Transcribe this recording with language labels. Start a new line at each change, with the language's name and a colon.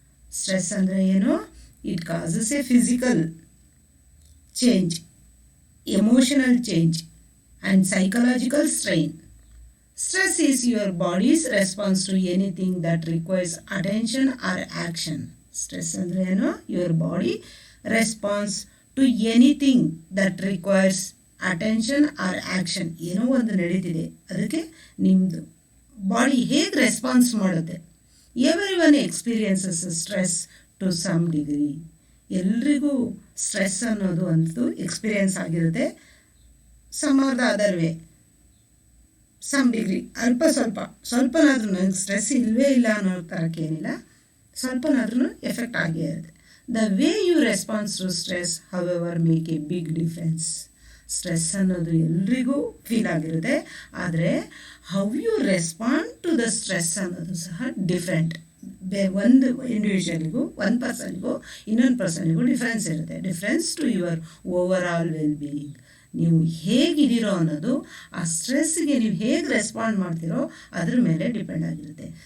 Kannada: Stress andre ಏನು?
English: It causes a physical change, emotional change and psychological strain. Stress is your body's response to anything that requires attention or action.
Kannada: Stress andre ಏನು?
English: Your body response to anything that requires attention or action.
Kannada: ಏನೋ ಒಂದು ನಡೀತಿದೆ, ಅದಕ್ಕೆ ನಿಮ್ಮದು body ಹೇಗೆ response ಮಾಡುತ್ತೆ.
English: Everyone experiences stress to some degree.
Kannada: ಎಲ್ರಿಗೂ stress ಅನ್ನೋದು ಅಂತೂ ಎಕ್ಸ್ಪೀರಿಯನ್ಸ್ ಆಗಿರುತ್ತೆ.
English: some are the other way,
Kannada: some degree, ಸ್ವಲ್ಪನಾದ್ರೂ ನನಗೆ ಸ್ಟ್ರೆಸ್ ಇಲ್ಲವೇ ಇಲ್ಲ ಅನ್ನೋ ಥರಕ್ಕೇನಿಲ್ಲ, ಸ್ವಲ್ಪನಾದ್ರೂ ಎಫೆಕ್ಟ್ ಆಗೇ ಇರುತ್ತೆ.
English: The way you respond to stress, however, make a big difference.
Kannada: Stress ಅನ್ನೋದು ಎಲ್ರಿಗೂ ಫೀಲ್ ಆಗಿರುತ್ತೆ, ಆದರೆ
English: how you respond to the stress
Kannada: ಅನ್ನೋದು ಸಹ ಡಿಫ್ರೆಂಟ್. ಒಂದು ಇಂಡಿವಿಜುವಲ್ಗೂ, ಒಂದು ಪರ್ಸನ್ಗೂ ಇನ್ನೊಂದು ಪರ್ಸನ್ಗೂ ಡಿಫ್ರೆನ್ಸ್ ಇರುತ್ತೆ.
English: Difference to your overall well being.
Kannada: ನೀವು ಹೇಗಿದ್ದೀರೋ ಅನ್ನೋದು ಆ ಸ್ಟ್ರೆಸ್ಗೆ ನೀವು ಹೇಗೆ ರೆಸ್ಪಾಂಡ್ ಮಾಡ್ತೀರೋ ಅದ್ರ ಮೇಲೆ ಡಿಪೆಂಡ್ ಆಗಿರುತ್ತೆ.